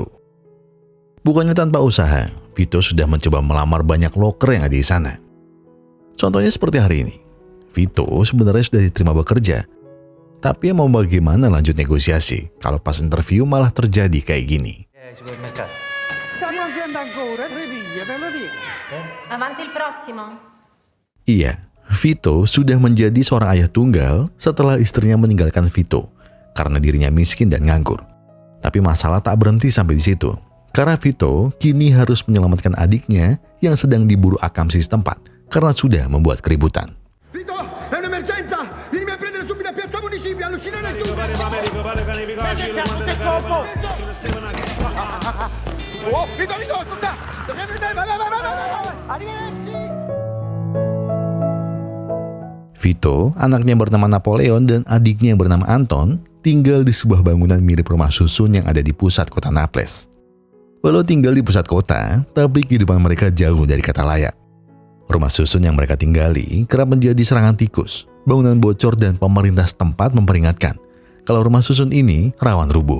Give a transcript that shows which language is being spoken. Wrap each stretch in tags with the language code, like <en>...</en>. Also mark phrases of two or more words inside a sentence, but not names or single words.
<id>Bukannya tanpa usaha, Vito sudah mencoba melamar banyak loker yang ada di sana. Contohnya seperti hari ini. Vito sebenarnya sudah diterima bekerja, tapi mau bagaimana lanjut negosiasi kalau pas interview malah terjadi kayak gini.</id> <it>Avanti il prossimo.</it> <id>Iya, Vito sudah menjadi seorang ayah tunggal setelah istrinya meninggalkan Vito karena dirinya miskin dan nganggur. Tapi masalah tak berhenti sampai di situ. Karena Vito kini harus menyelamatkan adiknya yang sedang diburu Akamsi setempat karena sudah membuat keributan.</id> <it>Vito, è un'emergenza! Vieni a prendere subito a Piazza Municipio, allucinare tutto! Oh, Vito, sto qua! Vai! Arrivederci!</it> <id>Vito, anaknya bernama Napoleon dan adiknya yang bernama Anton, tinggal di sebuah bangunan mirip rumah susun yang ada di pusat kota Naples. Walau tinggal di pusat kota, tapi kehidupan mereka jauh dari kata layak. Rumah susun yang mereka tinggali kerap menjadi serangan tikus, bangunan bocor dan pemerintah setempat memperingatkan kalau rumah susun ini rawan rubuh.</id>